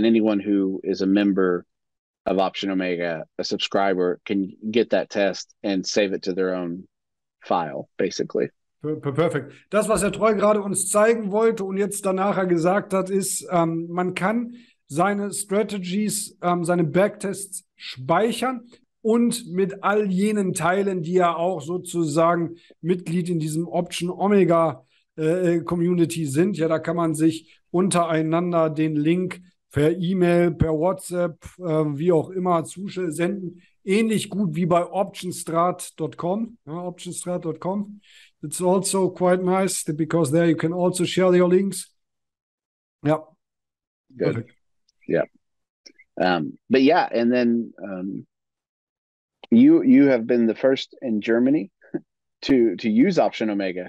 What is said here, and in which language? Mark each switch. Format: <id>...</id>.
<en>And anyone who is a member of Option Omega, a subscriber, can get that test and save it to their own file, basically.</en> <de>Perfekt. Das, was Herr Treu gerade uns zeigen wollte und jetzt danach gesagt hat, ist, man kann seine Strategies, seine Backtests speichern und mit all jenen Teilen, die ja auch sozusagen Mitglied in diesem Option Omega Community sind. Ja, da kann man sich untereinander den Link per E-Mail, per WhatsApp, wie auch immer zusenden. Ähnlich gut wie bei optionstrat.com. Ja, optionstrat.com.</de> <en>It's also quite nice because there you can also share your links. Yeah. Good. Perfect. Yeah. But yeah, and then you have been the first in Germany to use Option Omega.</en>